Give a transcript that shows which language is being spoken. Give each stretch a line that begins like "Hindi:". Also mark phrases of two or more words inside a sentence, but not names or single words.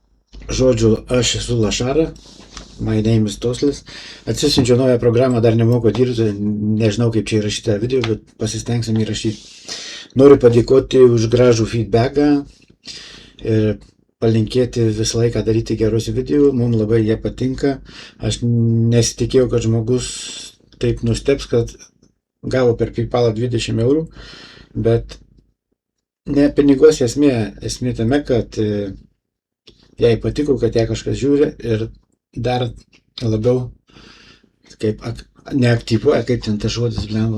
Lithuanian: Žodžiu, aš esu Lašara,
English: my name is Toslis.
Lithuanian: Atsisiunčiau naują programą, dar nemoku dirbti, nežinau kaip čia įrašyti video, bet pasistengsim įrašyti. Noriu padėkoti už gražų feedbacką ir palinkėti visą laiką daryti gerus video, mums labai jie patinka. Aš nesitikėjau, kad žmogus taip nustebs, kad gavo per PayPal 20 eurų, bet ne pinigos esmė tame, kad jai patiko, kad ją kažkas žiūri ir dar labiau kaip neaktyvuoja, kaip ten tas žodis blemba.